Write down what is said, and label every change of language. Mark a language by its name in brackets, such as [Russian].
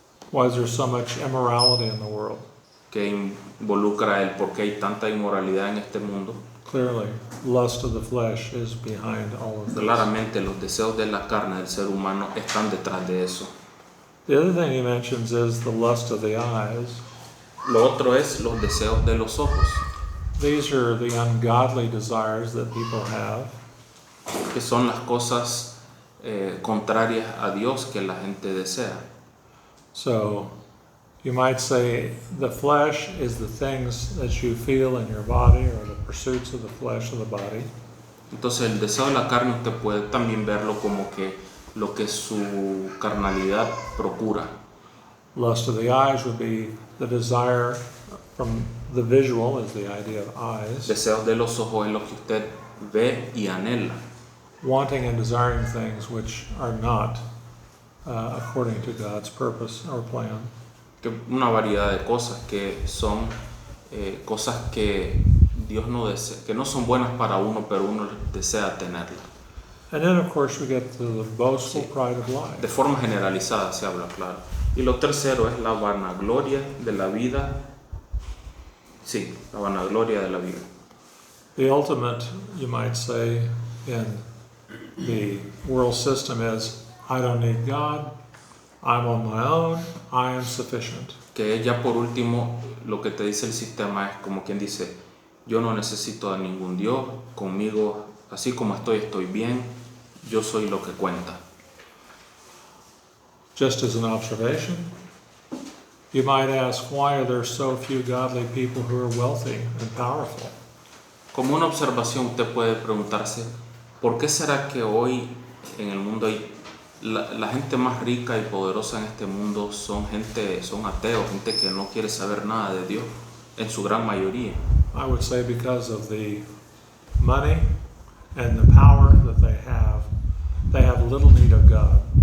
[English] Why is there so much immorality in the world? [Spanish] que involucra el por qué hay tanta inmoralidad en este mundo. [English] Clearly, lust of the flesh is behind all of this. [Spanish] Claramente los deseos de la carne del ser humano están detrás de eso. [English] The other thing he mentions is the lust of the eyes. [Spanish] Lo otro es los deseos de los ojos, [English] These are the ungodly desires that people have. [Spanish] que son las cosas contrarias a Dios que la gente desea. [English] So, you might say the flesh is the things that you feel in your body or the pursuits of the flesh of the body. [Spanish] Entonces el deseo de la carne usted puede también verlo como que lo que su carnalidad procura. [English] Lust of the eyes would be the desire from the visual, is the idea of eyes. [Spanish] Deseos de los ojos es lo que usted ve y anhela. [English] Wanting and desiring things which are not according to God's purpose or plan. [Spanish] Que una variedad de cosas que son cosas que Dios no desea, que no son buenas para uno, pero uno desea tenerlas. [English] And then, of course, we get to the boastful pride of [Spanish] De [English] life. [Spanish] forma generalizada se habla, claro. Y lo tercero es la vanagloria de la vida. Sí, la vanagloria de la vida. [English] The ultimate, you might say, in the world system is, I don't need God, I'm on my own, I am sufficient. [Spanish] Que ya por último lo que te dice el sistema es como quien dice, yo no necesito a ningún Dios, conmigo así como estoy bien, yo soy lo que cuenta. [English] Just as an observation, you might ask, why are there so few godly people who are wealthy and powerful? [Spanish] Como una observación usted puede preguntarse, ¿por qué será que hoy en el mundo hay la gente más rica y poderosa en este mundo son ateos, gente que no quiere saber nada de Dios, en su gran mayoría? [English] I would say because of the money and the power that they have little need of God.